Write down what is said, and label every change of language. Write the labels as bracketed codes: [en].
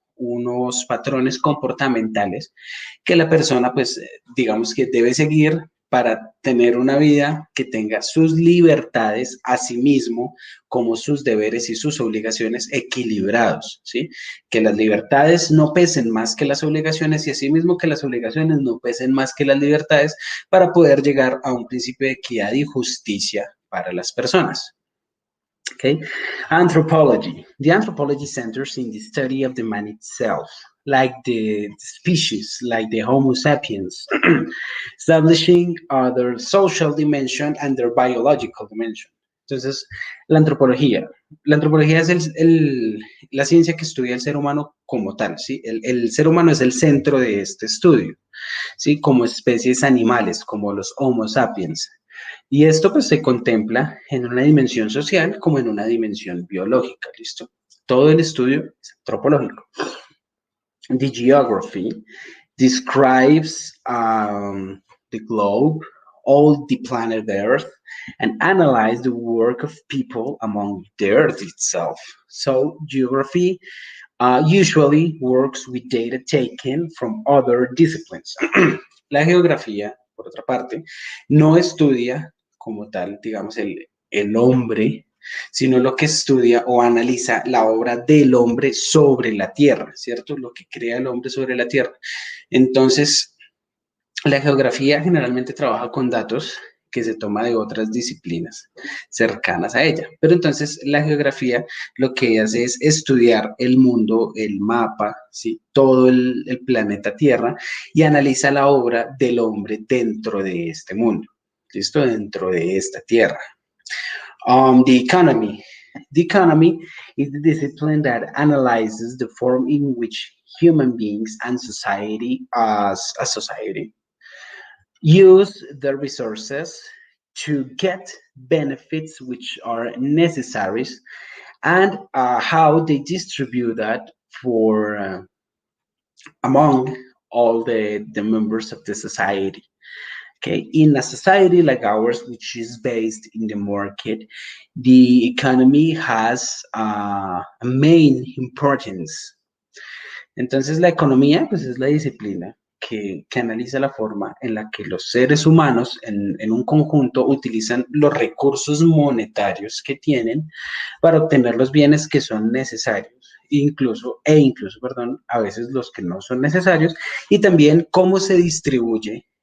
[es] Unos patrones comportamentales que la persona, pues, digamos que debe seguir para tener una vida que tenga sus libertades, asimismo, como sus deberes y sus obligaciones equilibrados, ¿sí? Que las libertades no pesen más que las obligaciones y asimismo que las obligaciones no pesen más que las libertades para poder llegar a un principio de equidad y justicia para las personas. [en] Okay. Anthropology. The anthropology centers in the study of the man itself, like the species, like the Homo sapiens, establishing their social dimension and their biological dimension. [es] Entonces, la antropología. La antropología es la ciencia que estudia el ser humano como tal, ¿sí? El ser humano es el centro de este estudio, ¿sí? Como especies animales, como los Homo sapiens. Y esto pues se contempla en una dimensión social como en una dimensión biológica, ¿listo? Todo el estudio es antropológico. [en] The geography describes the globe, all the planet Earth, and analyze the work of people among the Earth itself. So geography usually works with data taken from other disciplines. [es] La geografía, por otra parte, no estudia como tal, digamos, el hombre, sino lo que estudia o analiza la obra del hombre sobre la tierra, ¿cierto? Lo que crea el hombre sobre la tierra. Entonces, la geografía generalmente trabaja con datos que se toma de otras disciplinas cercanas a ella. Pero entonces la geografía lo que hace es estudiar el mundo, el mapa, ¿sí? Todo el planeta Tierra y analiza la obra del hombre dentro de este mundo, ¿listo? Dentro de esta Tierra. [en] The economy. The economy is the discipline that analyzes the form in which human beings and society as a society use their resources to get benefits which are necessary and how they distribute that for among all the members of the society. Okay, in a society like ours, which is based in the market, the economy has a main importance. [es] Entonces, la economía, pues es la disciplina que analiza la forma en la que los seres humanos en un conjunto utilizan los recursos monetarios que tienen para obtener los bienes que son necesarios, incluso, perdón, a veces los que no son necesarios, y también cómo se distribuye